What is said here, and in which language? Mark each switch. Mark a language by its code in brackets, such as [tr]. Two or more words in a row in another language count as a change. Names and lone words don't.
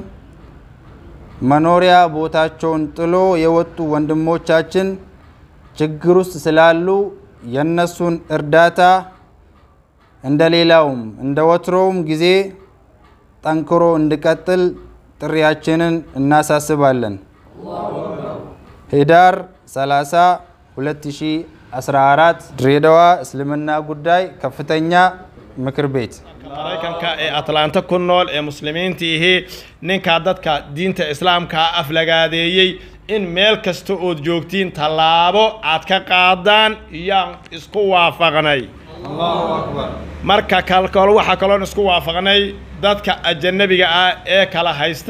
[am] መኖሪያ ቦታቸውን ጥሎ የወጡ ወንድሞቻችን ችግር ውስጥ ስላሉ የነሱን እርዳታ እንደሌላውም እንደወትሮውም ጊዜ ጠንክሮ እንዲቀጥል ጥሪያችንን እናሳስባለን። ህዳር 30 2014 ድሬዳዋ እስልምና ጉዳይ ከፍተኛ Macarbate [so] maraykanka ee Atlanta ku nool ee muslimiintii ninka dadka diinta islaamka aflagaadeeyay in meel kasta oo joogtiin talaabo aad ka qaadaan iyaan isku waafaqnay [ar] الله أكبر [so] marka kalkool waxa kale oo isku waafaqnay dadka ajnabiga ah ee kala haysta